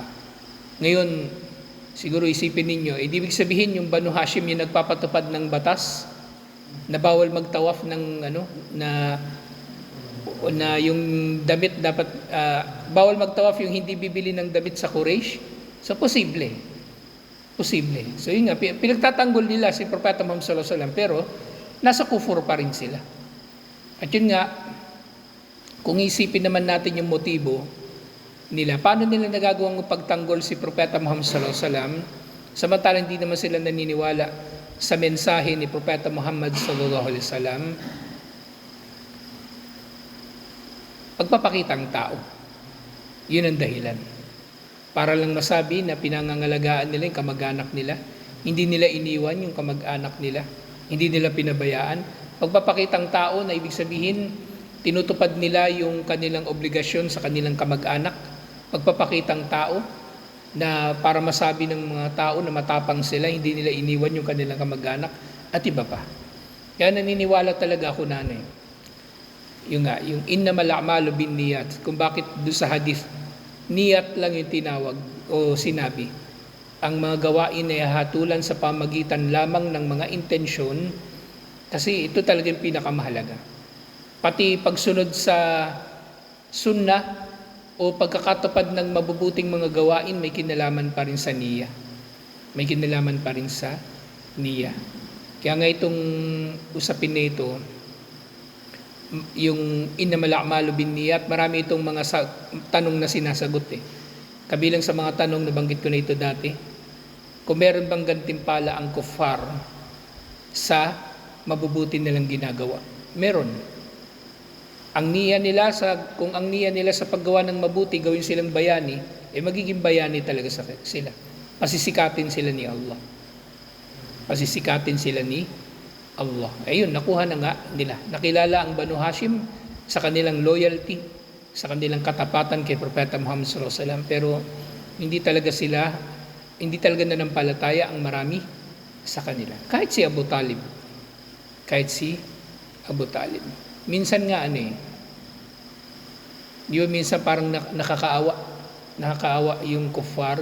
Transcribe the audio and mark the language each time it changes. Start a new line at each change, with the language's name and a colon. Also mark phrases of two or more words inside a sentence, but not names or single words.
Filipino: Ngayon, siguro isipin ninyo, ibig sabihin yung Banu Hashim yung nagpapatupad ng batas na bawal magtawaf ng na yung damit dapat bawal magtawaf yung hindi bibili ng damit sa Quraysh. So posible. So yun nga, pinagtatanggol nila si Propeta Muhammad
Arabic: صلى الله عليه وسلم,
Filipino: pero nasa kufur pa rin sila. At yun nga, kung isipin naman natin yung motibo nila, paano nila nagagawang pagtanggol si Propeta Muhammad
Arabic: صلى الله عليه وسلم,
Filipino: samantalang hindi naman sila naniniwala sa mensahe ni Propeta Muhammad
Arabic: صلى الله عليه وسلم?
Filipino: Pagpapakitang tao. Yun ang dahilan. Para lang masabi na pinangangalagaan nila yung kamag-anak nila. Hindi nila iniwan yung kamag-anak nila. Hindi nila pinabayaan. Pagpapakitang tao na ibig sabihin, tinutupad nila yung kanilang obligasyon sa kanilang kamag-anak. Pagpapakitang tao na para masabi ng mga tao na matapang sila, hindi nila iniwan yung kanilang kamag-anak at iba pa. Kaya naniniwala talaga ako yung
Arabic: إنما الأعمال بالنيات,
Filipino: kung bakit doon sa hadith niyat lang yung tinawag o sinabi. Ang mga gawain ay hatulan sa pamagitan lamang ng mga intensyon, kasi ito talaga yung pinakamahalaga. Pati pagsunod sa sunnah o pagkakatupad ng mabubuting mga gawain, may kinalaman pa rin sa niya. May kinalaman pa rin sa niya. Kaya nga itong usapin na ito, yung
Arabic: إنما الأعمال بالنيات,
Filipino: marami itong mga tanong na sinasagot Kabilang sa mga tanong, nabanggit ko na ito dati, kung meron bang gantimpala ang kuffar sa mabubuti nilang ginagawa. Meron. Kung ang niya nila sa paggawa ng mabuti, gawin silang bayani, magiging bayani talaga sila. Pasisikatin sila ni Allah. Pasisikatin sila ni Allah. Ayun, nakuha na nga nila. Nakilala ang Banu Hashim sa kanilang loyalty, sa kanilang katapatan kay Propeta Muhammad
Arabic: صلى الله عليه وسلم,
Filipino: pero hindi talaga nanampalataya ang marami sa kanila. Kahit si Abu Talib. Minsan nga minsan parang nakakaawa yung kuffar.